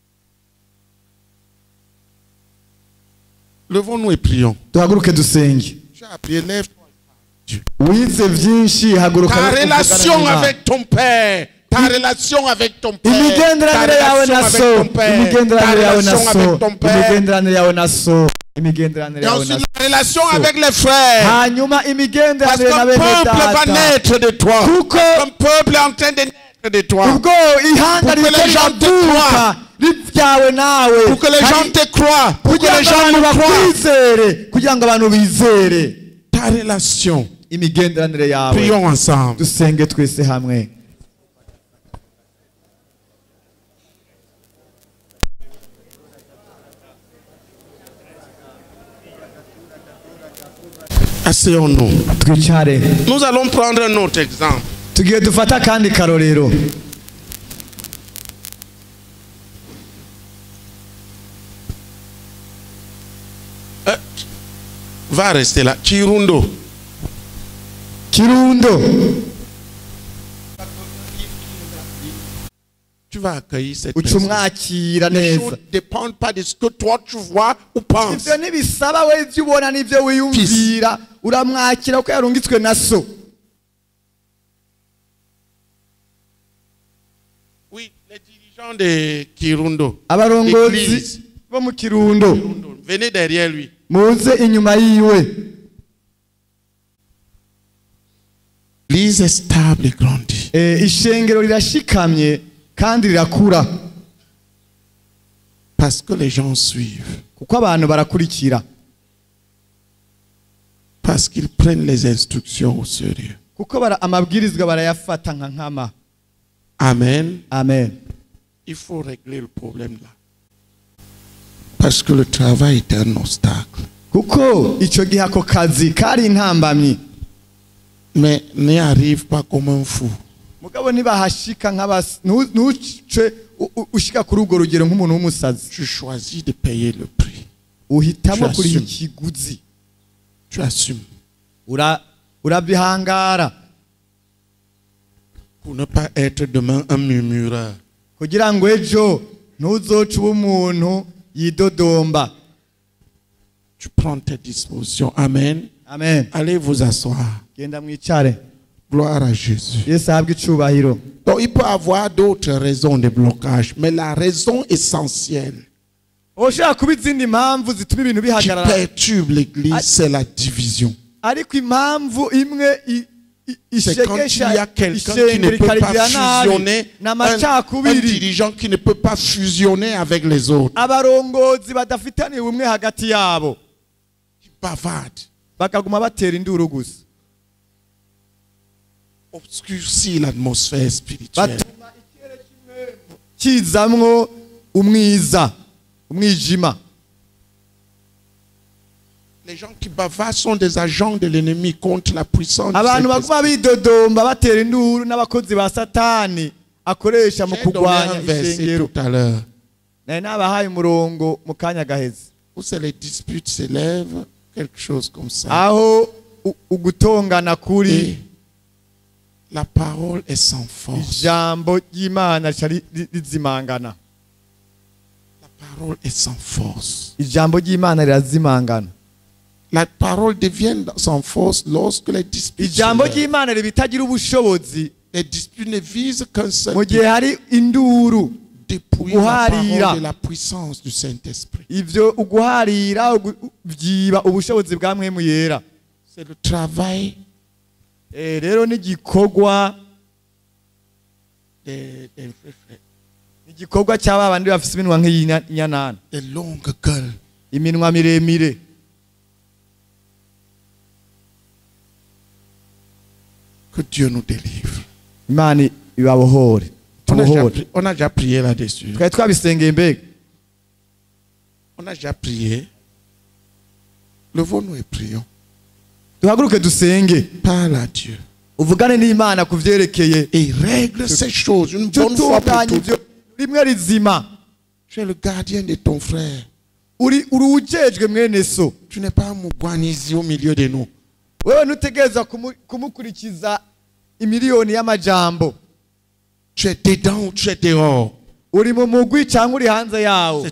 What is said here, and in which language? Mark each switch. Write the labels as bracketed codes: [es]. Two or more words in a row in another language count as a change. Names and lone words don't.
[fr] Levons-nous et prions. Tu as appris, lève-toi. [rn] wize byinshi haguruka [fr] Ta [rn] uvugane [fr] relation [rn] n'Imana. [fr] avec ton père. Ta relation avec ton père. Ta [rn] imigenderanire yawe [fr] relation [rn] na [fr] avec [rn] so [fr] ton père. Ta [rn] imigenderanire yawe na [fr] relation [rn] so [fr] avec ton père. [rn] imigenderanire yawe na so imigenderanire [fr] Et [rn] yawe na [fr] ensuite [rn] so [fr] la relation avec les frères. [rn] hanyuma [fr] Parce [rn] imigenderanire na [fr] qu'un [rn] bene [fr] peuple va [rn] data [fr] naître de toi. [rn] Kuko [fr] Un peuple est en train de naître de toi. [rn] ubwo ihanga [fr] Pour que [rn] riko [fr] les gens te [rn] riravuka [fr] croient. [rn] ribyawe nawe [fr] Pour que les gens te croient. Pour que [rn] kugira [fr] les [rn] ngo [fr] gens [rn] abantu [fr] nous croient. [rn] bakwizere kugira ngo abantu bizere [fr] Ta relation. [rn] imigenderanire yawe [fr] Prions ensemble. [rn] dusenge twese hamwe [fr] Asseyons-nous. [rn] twicare [fr] Nous allons prendre un autre exemple. [rn] tugiye dufata akandi karorero [fr] Va rester là. Chirundo. [rn] kirundo [fr] Tu vas accueillir cette [rn] uca [fr] personne. [rn] umwakira [fr] Les [rn] neza [fr] choses ne dépendent pas de ce que toi tu vois ou penses. [rn] ivyo ntibisaba we ivyo ubona n'ivyo wiyumvira uramwakira kuko yarungitswe na so [fr] Oui, les dirigeants de Kirundo. [rn] abarongozi [fr] L'église. [rn] bo mu kirundo [fr] Venez derrière lui. [rn] muze inyuma yiwe [fr] L'église est stable et grandit. [rn] ishengero rirashikamye kandi rirakura [fr] Parce que les gens suivent. [rn] kuko abantu barakurikira [fr] Parce qu'ils prennent les instructions au sérieux. [rn] kuko amabwirizwa barayafata nka nkama [fr] Amen. [rn] amen [fr] Il faut régler le problème là. Parce que le travail est un obstacle. [rn] kuko icyo gihe ako kazi kari intambamyi [fr] Mais n'y arrive pas comme un fou. [rn] mugabo ntibahashika ntuce ushika kuri urwo rugero nk'umuntu w'umusazi [fr] Tu choisis de payer le prix. [rn] uhitamo [fr] Tu [rn] kuri [fr] assumes. [rn] ikiguzi [fr] Tu assumes. [rn] urabihangara [fr] Pour ne pas être demain un murmureur. [rn] kugira ngo ejo ntuzoce uba umuntu yidodomba [fr] Tu prends tes dispositions. Amen. [rn] amen [fr] Allez vous asseoir. [rn] genda mwicare [fr] Gloire à Jésus. [rn] yesu ahabwe icubahiro [fr] Donc il peut y avoir d'autres raisons de blocage. Mais la raison essentielle [rn] ushobora kuba izindi mpamvu zituma ibintu [fr] qui [rn] bihagarara [fr] perturbe l'église, c'est la division. [rn] ariko impamvu imwe [fr] C'est quand il y a [rn] ishegesha [fr] quelqu'un qui ne [rn] ishengero [fr] peut pas [rn] ikarigira nabi [fr] fusionner, [rn] ni [fr] un [rn] amacakubiri [fr] dirigeant qui ne peut pas fusionner avec les autres. [rn] abarongozi badafitaniye ubumwe hagati yabo [fr] Il bavarde, [rn] bakaguma batera induru gusa [fr] obscurcit l'atmosphère spirituelle. [rn] batuma ikirere kimwe kizamwo umwijima [fr] Les gens qui bavardent sont des agents de l'ennemi contre la puissance. [rn] abantu baguma bidodomba batera induru n'abakozi ba satani akoresha mu [fr] J'ai donné [rn] kurwanya [fr] un verset [rn] ishengero [fr] tout à l'heure [rn] nari nabahaye umurongo mu kanya gaheze [fr] où c'est les disputes s'élèvent, quelque chose comme ça. [rn] aho ugutongana kuri [fr] Et la parole est sans force. [rn] ijambo ry'imana rica rizimangana [fr] La parole est sans force. [rn] ijambo ry'imana rirazimangana [fr] La parole devient sans force lorsque les disputes [rn] ijambo [fr] s'élèvent. [rn] ry'imana riba itagira ubushobozi [fr] Les disputes ne visent qu'un seul [rn] mu gihe hari induru [fr] dépouiller la [rn] guharira. [fr] parole de la puissance du Saint-Esprit. [rn] ivyo uguharira vyiba ubushobozi bwa mwemu yera [fr] C'est le travail [rn] rero n'igikorwa [fr] des frères, [rn] igikorwa cy'aba bandi bafise iminwa nk'iyinyanana [fr] des longues gueules. [rn] iminwa miremire [fr] Que Dieu nous délivre. [rn] imana ibabohore tubohore [fr] On a déjà prié là-dessus. [rn] twari twabisengeye mbega [fr] On a déjà prié. Levons-nous et prions. [rn] duhaguruke dusenge [fr] Parle à Dieu. [rn] uvugane n'imana ku vyerekeye [fr] Et règle ces choses une bonne fois pour [rn] tutunganye ivyo [fr] toutes. [rn] rimwe rizima [fr] Tu es le gardien de ton frère. [rn] uri ujejwe mwene so [fr] Tu n'es pas un mugwanizi au milieu de nous. [rn] wewe ntutegereza kumukurikiza imiliyoni y'amajambo [fr] Tu es dedans ou tu es dehors. [rn] uri mu mugwi cyangwa uri hanze yawo